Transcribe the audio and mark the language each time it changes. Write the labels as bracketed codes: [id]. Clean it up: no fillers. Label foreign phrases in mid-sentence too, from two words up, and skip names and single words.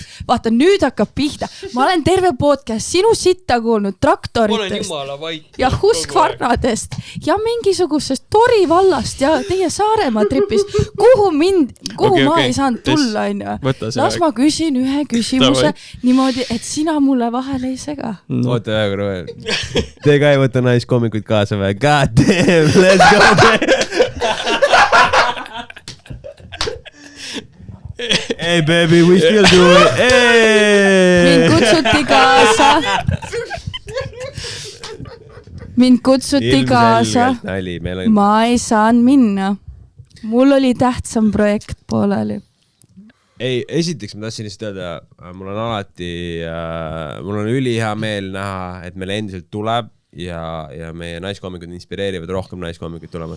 [et] Vaata, nüüd hakkab pihta. Ma olen terve podcast sinu sitta kuulnud traktoritest ja Huskvarnadest ja mingisugusest Tori vallast ja teie Saaremaa tripist. Kuhu ma ei saanud tulla, onju. Las ma küsin ühe küsimuse niimoodi, et sina mulle vahele ei sega. Oota väga veel. Te ka ei võta naiskoomikuid kaasa või? [en] God damn, let's go. Hey baby, we still do it. [et] Mind kutsuti kaasa. Mind kutsuti kaasa. Ma ei saanud minna. Mul oli tähtsam projekt pooleli. Ei, esiteks ma tahtsin lihtsalt öelda, mul on alati, mul on ülihea meel näha, et meil endiselt tuleb ja meie naiskoomikud inspireerivad rohkem naiskoomikuid tulemas.